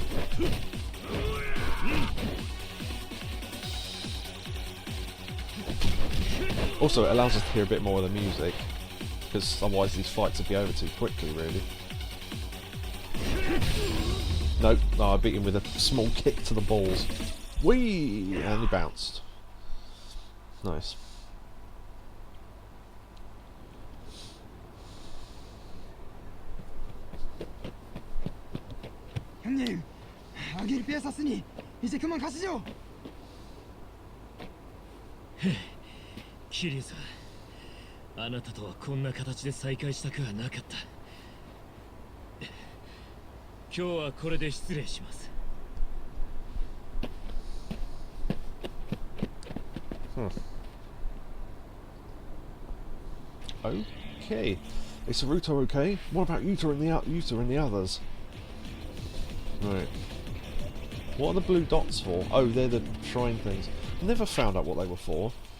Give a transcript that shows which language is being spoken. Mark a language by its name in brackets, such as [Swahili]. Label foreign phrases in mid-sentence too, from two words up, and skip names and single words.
[English] Also, it allows us to hear a bit more of the music, because otherwise these fights would be over too quickly, really. Nope, no, I beat him with a small kick to the balls. Whee! And he bounced. Nice. [Korean] 형님, 아기를 빼앗았으니 이제 그만 가시죠. [Japanese] キリュウさん、あなたとはこんな形で再会したくはなかった。今日はこれで失礼します。 [English] Okay. Is Saruto okay? What about Yuta and the others? Right. What are the blue dots for? Oh, they're the shrine things. Never found out what they were for.